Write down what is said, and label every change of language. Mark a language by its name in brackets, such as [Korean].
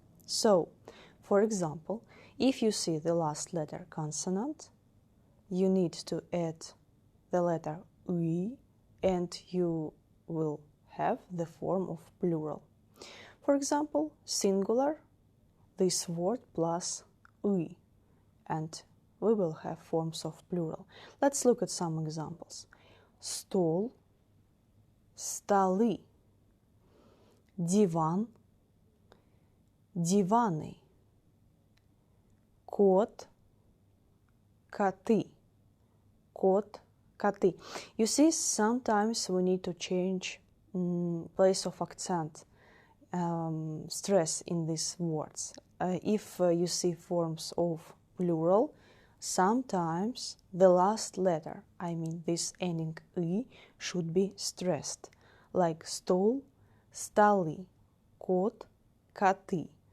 [English] So, for example, if you see the last letter consonant, you need to add the letter I, and you will have the form of plural. For example, singular, this word plus I, and we will have forms of plural. Let's look at some examples. [Russian] Стол, столы, диван, диваны, кот, коты, кот, коты. [English] You see, sometimes we need to change place of accent, stress in these words. If you see forms of plural, sometimes the last letter, I mean this ending I, should be stressed, like [Russian] стол, столы, кот, коты.